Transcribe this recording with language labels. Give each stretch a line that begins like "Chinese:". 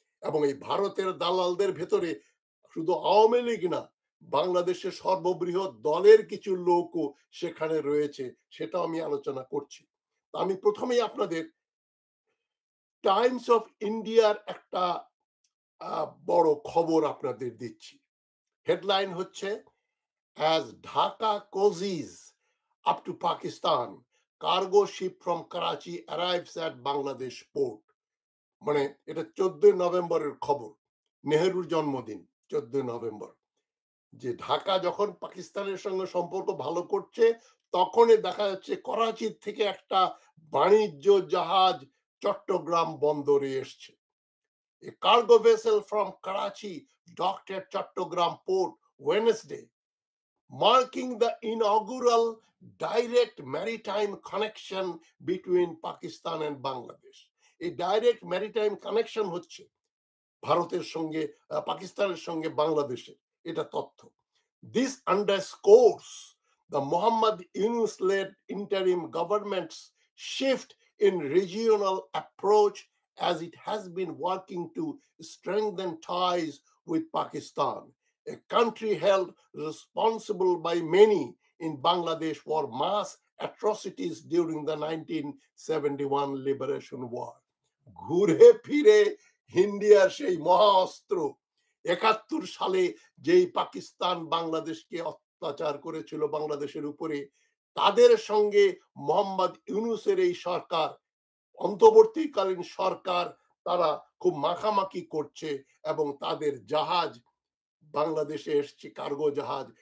Bangla: এবং এই ভারতের দালালদের ভেতরে শুধু আওয়ামী লীগ না, বাংলাদেশের সর্ববৃহৎ দলের কিছু লোকও সেখানে রয়েছে, সেটা আমি আলোচনা করছি। আমি প্রথমেই আপনাদের টাইমস অফ ইন্ডিয়ার একটা বড় খবর আপনাদের দিচ্ছি। হেডলাইন হচ্ছে,
English: as Dhaka cozies up to Pakistan, cargo ship from Karachi arrives at Bangladesh port।
Bangla: মানে এটা 14 নভেম্বরের খবর, নেহেরুর জন্মদিন 14 নভেম্বর, যে ঢাকা যখন পাকিস্তানের সঙ্গে সম্পর্ক ভালো করছে তখনই দেখা যাচ্ছে করাচি থেকে একটা বাণিজ্য জাহাজ চট্টগ্রাম বন্দরে এসছে।
English: A cargo vessel from Karachi docked at Chattogram port Wednesday, marking the inaugural direct maritime connection between Pakistan and Bangladesh.
Bangla: এই ডাইরেক্ট ম্যারিটাইম কানেকশন হচ্ছে ভারতের সঙ্গে পাকিস্তানের সঙ্গে বাংলাদেশের, এটা তথ্য।
English: This underscores the Muhammad Yunus-led interim government's shift in regional approach as it has been working to strengthen ties with Pakistan, a country held responsible by many in Bangladesh for mass atrocities during the 1971 liberation war.
Bangla: ঘুরে ফিরে ইন্ডিয়ার সেই মহা অস্ত্র ৭১ সালে যেই পাকিস্তান বাংলাদেশকে অত্যাচার করেছিল বাংলাদেশের উপরে, তাদের সঙ্গে মোহাম্মদ ইউনূসের এই সরকার, অন্তর্বর্তীকালীন সরকার, তারা খুব মাখামাখি করছে এবং তাদের জাহাজ বাংলাদেশে এসছে, কার্গো জাহাজ।